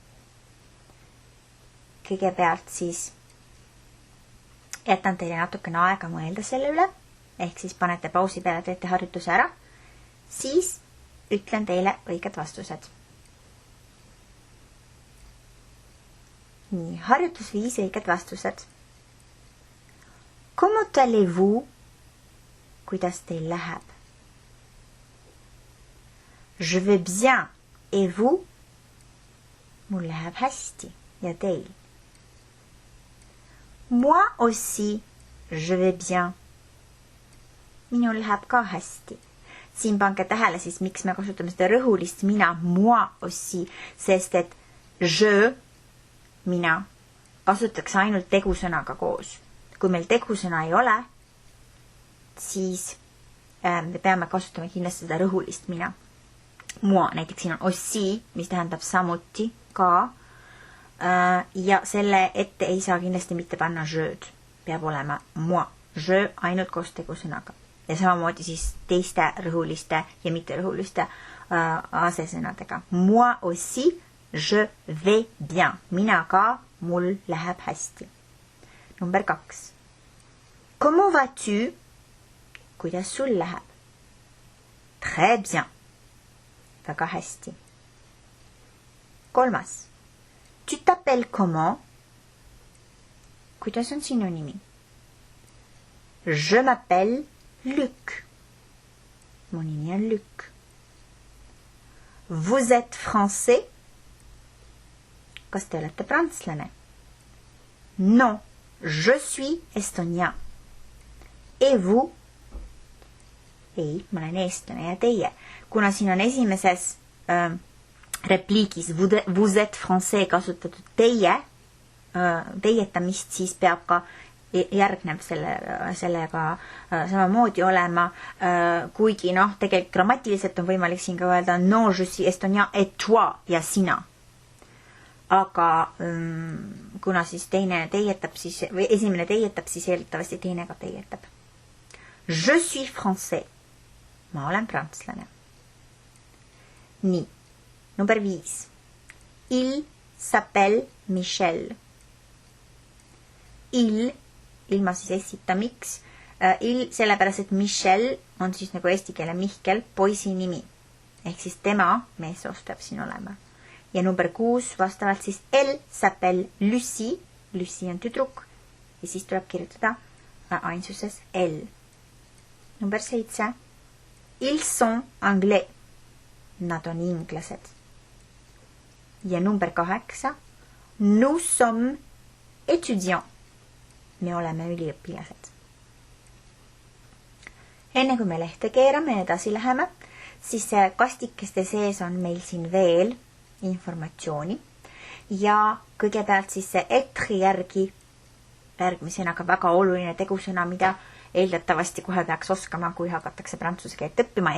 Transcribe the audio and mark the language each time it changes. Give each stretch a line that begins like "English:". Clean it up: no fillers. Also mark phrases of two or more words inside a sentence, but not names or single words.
Estonian: Kõigepealt siis jätan teile natukene aega mõelda selle üle, ehk siis panete pausi peale, teete harjutuse ära, siis ütlen teile õiged vastused. Nii, harjutus 5 õiged vastused.
French: Comment allez-vous?
Estonian: Kuidas teil läheb?
French: Je vais bien. Et vous?
Estonian: Mul läheb hästi. Ja teil?
French: Moi aussi, je vais bien.
Estonian: Minul läheb ka hästi. Siin pange tähele siis, miks me kasutame seda rõhulist mina,
French: moi aussi,
Estonian: sest et je, mina, kasutatakse ainult tegusõnaga koos. Kui meil tegusõna ei ole, siis me peame kasutama kindlasti seda rõhulist mina. Moi, näiteks siin on aussi, mis tähendab samuti ka. Ja selle ette ei saa kindlasti mitte panna jød. Peab olema moi. Je ainult koos tegusõnaga. Ja samamoodi siis teiste rõhuliste ja mitte rõhuliste asesõnadega.
French: Moi aussi, je vais bien.
Estonian: Mina ka, mul läheb hästi. Number 2.
French: Comment vas-tu?
Estonian: Kuidas sul läheb?
French: Très bien.
Estonian: Väga hästi. 3.
French: Tu t'appelles comment?
Estonian: kuidas on sinu nimi?
French: Je m'appelle Luc.
Estonian: Mu nimi on Luc.
French: Vous êtes français?
Estonian: Kas te olete prantslane?
French: Non, je suis estonien. Et vous?
Estonian: Ei, ma olen eestlane ja teie. Kuna siin on esimeses repliigis
French: vous êtes français
Estonian: kasutatud teietamist, siis peab ka järgneb sellega samamoodi olema, kuigi tegelikult grammatiliselt on võimalik siin ka öelda
French: non, je suis estonien et toi
Estonian: ja sina. Aga kuna siis teine teietab, või esimene teietab, siis eeldatavasti teine ka teietab.
French: Je suis français.
Estonian: Ma olen prantslane. Nii, number 5.
French: Il s'appelle Michel.
Estonian: Ilma siis esita, miks? Sellepärast, et Michel on siis nagu eesti keele Mihkel, poisi nimi. Ehk siis tema meessoost peab siin olema. Ja number 6 vastavalt siis
French: elle s'appelle Lucie.
Estonian: Lucie on tüdruk. Ja siis tuleb kirjutada ainsuses elle.
French: Number 7. Ils sont anglais.
Estonian: Nad on inglased. Ja number 8.
French: Nous sommes étudiants.
Estonian: Me oleme üliõpilased. Enne kui me lehte keerame ja edasi läheme, siis kastikeste sees on meil siin veel informatsiooni. Ja kõigepealt siis see être järgmisena ka väga oluline tegusõna, mida eeldatavasti kohe peaks oskama, kui hakatakse prantsuse keelt õppima.